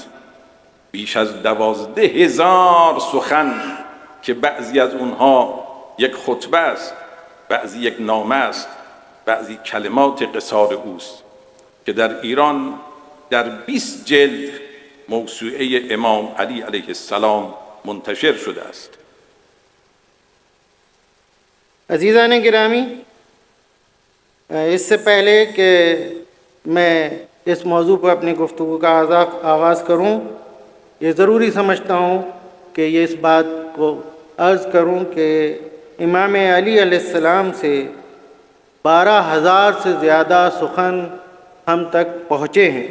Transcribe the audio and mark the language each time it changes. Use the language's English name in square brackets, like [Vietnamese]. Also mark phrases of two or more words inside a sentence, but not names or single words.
[Persian] بیش از 12,000 سخن که بعضی از اونها یک خطبه است، بعضی یک نامه است، بعضی کلمات قصار اوست که در ایران در 20 جلد موسوعه امام علی علیه السلام منتشر شده است. [Urdu] عزیزان گرامی، اسسے پہلے کہ میں اس موضوع پر اپنی گفتگو کا آغاز کروں، یہ ضروری سمجھتا ہوں کہ یہ اس بات کو عرض کروں کہ امام علی علیہ‌السلام سے 12,000 سے زیادہ سخن ہم تک پہنچے ہیں.